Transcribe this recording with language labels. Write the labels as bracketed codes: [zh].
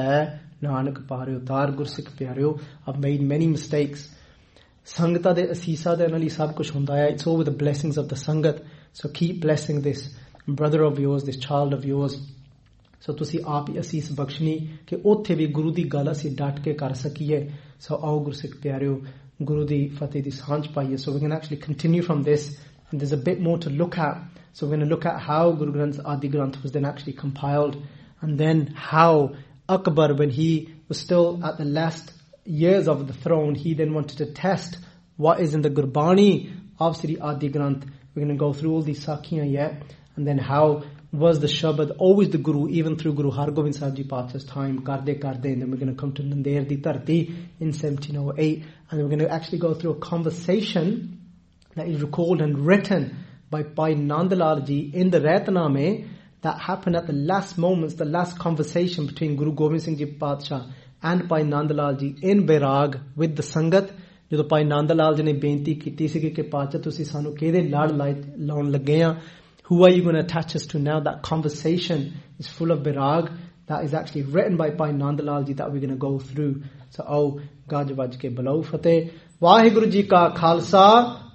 [en] I've made many mistakes. [pa] ਸੰਗਤਾ ਦੇ ਅਸੀਸਾ ਦੇ ਅਨਾਲੀ ਸਭ ਕੁਸ਼ ਹੁੰਦਾ ਹੈ. [en] It's all with the blessings of the Sangat. So keep blessing this brother of yours, this child of yours. [pa] ਸੋ ਤੁਸੀ ਆਪ ਹੀ ਅਸੀਸ ਬਖ਼ਸ਼ਣੀ ਕੇ ਉੱਥੇ ਵੀ ਗੁਰੂ ਦੀ ਗੱਲ ਅੱਸੀ ਦੱਟ ਕੇ ਕਰ ਸਕੀਏ. ਸੋ ਆਓ ਗੁਰੂ ਸਿੱਖ ਪਿਆਰਿਓ, ਗੁਰੂ ਦੀ ਫ਼ਤਿਹ ਦੀ ਸਾਂਝ ਪਾਈਏ. [en] So we're going to actually continue from this. And there's a bit more to look at. So we're going to look at how Guru Granth Adi Granth was then actually compiled. And then how Akbar, when he was still at the last years of the throne, he then wanted to test what is in the Gurbani of Sri Adi Granth. We're going to go through all these sakhiyan yet. And then how was the Shabad always the Guru, even through Guru Hargobind Sahib Ji Patsha's time, [pa] ਕਰਦੇ ਕਰਦੇ. [en] And then we're going to come to Nander Di Tarti in 1708. And then we're going to actually go through a conversation that is recalled and written by Bhai Nandalal Ji in the Raitaname that happened at the last moments, the last conversation between Guru Gobind Singh Ji Patsha and Bhai Nandalal Ji in Bairag with the Sangat. [pa] ਜਦੋਂ ਭਾਈ ਨੰਦਲਾਲ ਜੀ ਨੇ ਬੇਨਤੀ ਕੀਤੀ ਸੀ ਕੇ ਪਾਤਸ਼ਾ ਤੁਸੀ ਸਾਨੂੰ ਕੇਡੇ ਲੜ ਲਾਉਣ ਲੱਗੇ ਹਾ, [en] who are you going to attach us to now? That conversation is full of Bairag that is actually written by Bhai Nandalal Ji that we're going to go through. So, [pa] ਗੱਜ ਵੱਜ ਕੇ ਬਲਾਉ ਫ਼ਤਿਹ. ਵਾਹਿਗੁਰੂ ਜੀ ਕਾ ਖ਼ਾਲਸਾ.